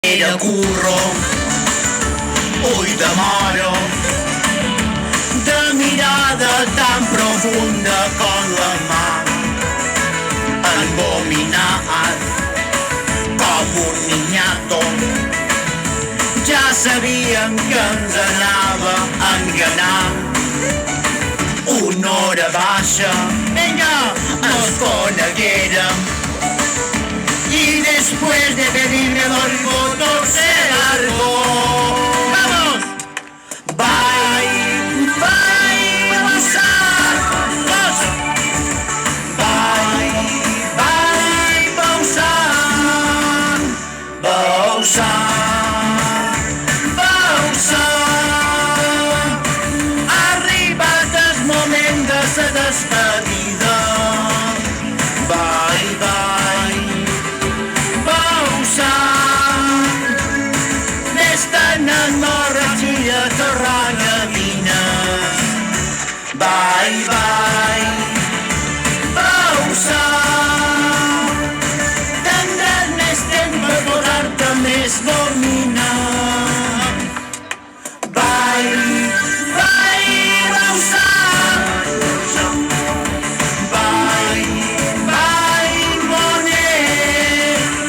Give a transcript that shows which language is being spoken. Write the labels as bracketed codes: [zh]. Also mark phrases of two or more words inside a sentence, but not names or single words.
[ca] Era curro, ull de moro, de mirada tan profunda com la mar, engominat com un niñato. Ja sabíem que ens anava enganant. Una hora baixa, venga, ens coneguérem. [es] Y después de pedirme los votos se largó. ¡Vamos! [en] Bye, bye, Bausar. Bye, bye, Bausar. Bausar, Bausar. [ca] Ha arribat el moment de la despedida. [en] Bye, bye, [ca] energia terranya vine. [en] Bye, bye, Bausar. [ca] Tindràs més temps per posar-te més gomina. [en] Bye, bye, Bausar. Bye, bye, Bonet.